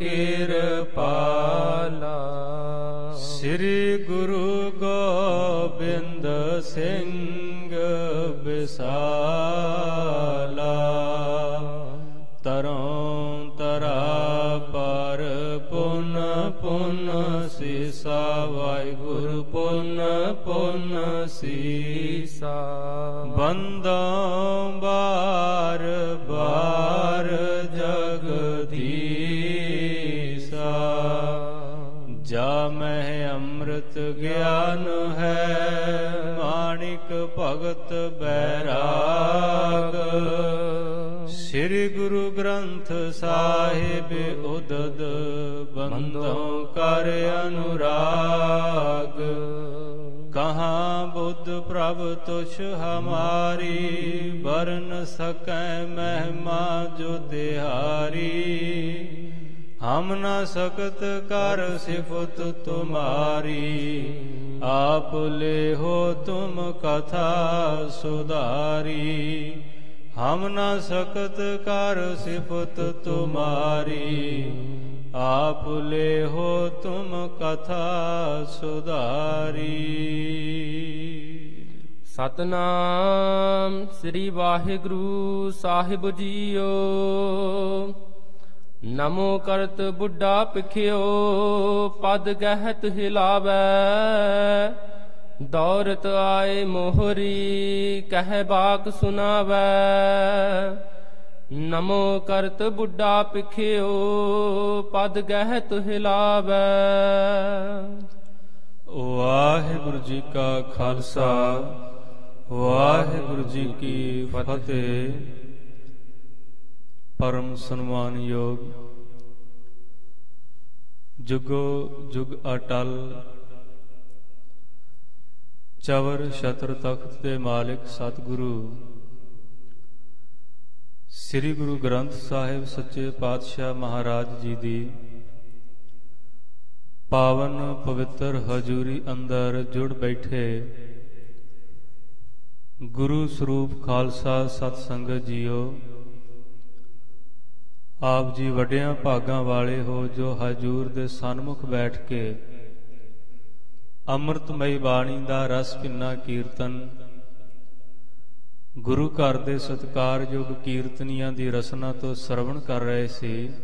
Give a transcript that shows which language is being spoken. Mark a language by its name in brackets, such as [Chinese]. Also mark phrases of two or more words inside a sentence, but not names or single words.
[Braj] कृपाला श्री गुरु गोबिंद सिंह विसाला तरों तरा पर पुन पुन सीसा वाहिगुरु पुन पुन सीसा बंदों बार बार जगदीसा जा मैं अमृत ज्ञान है माणिक भगत बैराग श्री गुरु ग्रंथ साहिब उदद बंदों कर अनुराग कहाँ बुद्ध प्रभु तुछ हमारी बरन सकै महिमा जो तिहारी हम न सकत कर सिफत तुम्हारी आप ले हो तुम कथा सुधारी हम न सकत कर सिफत तुम्हारी आप ले हो तुम कथा सुधारी। सतनाम श्री वाहिगुरु साहिब जीओ नमो करत बुढ़ा पिखियो पद गहत हिलावै दौरत आए मोहरी कह बाक सुनावै नमो करत बुढ़ा पिखियो पद गहत हिलावै। वाहिगुरु जी का खालसा वाहिगुरु जी की फतेह। [Punjabi] ਪਰਮ ਸਨਮਾਨ ਯੋਗ ਜੁਗੋ ਜੁਗ ਅਟੱਲ ਚਵਰ ਛਤਰ ਤਖ਼ਤ ਕੇ ਮਾਲਿਕ ਸਤਿਗੁਰੂ ਸ੍ਰੀ ਗੁਰੂ ਗ੍ਰੰਥ ਸਾਹਿਬ ਸੱਚੇ ਪਾਤਸ਼ਾਹ ਮਹਾਰਾਜ ਜੀ ਦੀ ਪਾਵਨ ਪਵਿੱਤਰ ਹਜ਼ੂਰੀ ਅੰਦਰ ਜੁੜ ਬੈਠੇ ਗੁਰੂ ਸਰੂਪ ਖ਼ਾਲਸਾ ਸਤਿਸੰਗਤ ਜੀਓ ਆਪ ਜੀ ਵੱਡੀਆਂ ਭਾਗਾਂ ਵਾਲੇ ਹੋ ਜੋ ਹਜ਼ੂਰ ਦੇ ਸਨਮੁਖ ਬੈਠ ਕੇ ਅੰਮ੍ਰਿਤਮਈ ਬਾਣੀ ਦਾ ਰਸ ਪੀਣਾ ਕੀਰਤਨ ਗੁਰੂ ਘਰ ਦੇ ਸਤਿਕਾਰਯੋਗ ਕੀਰਤਨੀਆਂ ਦੀ ਰਸਨਾ ਤੋ ਸਰਵਣ ਕਰ ਰਹੇ ਸੀ।